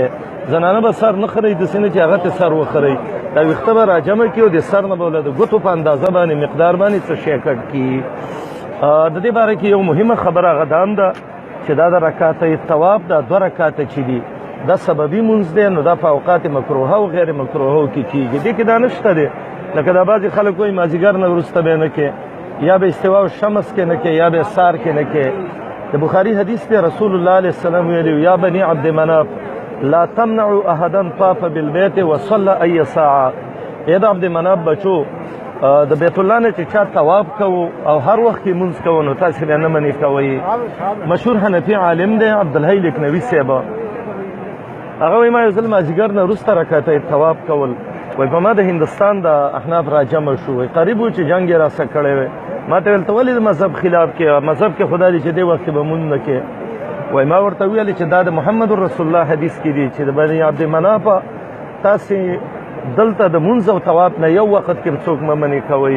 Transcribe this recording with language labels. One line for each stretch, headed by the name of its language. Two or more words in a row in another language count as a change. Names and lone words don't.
Pashto: زنانه به سر نه خرئ داسې نه چې هغه ته سر وخرئ دا ویښته به راجمع کړي او د سر نه به له د ګوتو په اندازه باندې مقدار باندې څه شی کټ کړي. د دې باره کې یو مهمه خبره هغه دا هم ده چې دا د رکعته طواف دا 2 رکعته چې دي دا سببي مونځ دی نو دا په اوقات مکروهه او غیر مکروهه کې کېږي. دې کې دا نشته دی لکه دا بعضې خلک وایي مازدیګر نه وروسته به یې نه کې یا به
Arabic: استواء الشمس
Pashto: کې نه کې یا به سار کې نه کې. د بخاري حدیث دی
Arabic: رسول الله علیه السلام ویلي یا بني عبد مناف لا تمنعوا احدا طاف بالبيت وصلى اي ساعه.
Pashto: ای د عبد مناف بچو د بیت الله نه چې چا طواف کوو او هر وخت کې مونځ کوو نو تاسې بیا نه منې کوئ. مشهور حنفي عالم دی عبدالحی لکنوي صاحب هغه وایي ما یو ځل مازدیګر نه وروسته رکعته طواف کول وایي په ما د هندوستان د احناف را جمع شو وایي قریب و چې جنګ یې راسه کړی وی ما ته ویل ته ولې د مذهب خلاف کې مذهب کې خدا دی چې دې وخت کې به مونځ نه کې وایي ما ورته ویل چې دا د محمد رسول الله حدیث کې دی چې د بني عبد مناف تاسې دلته د مونځ او طواف نه یو وخت کې څوک مه منې کوئ.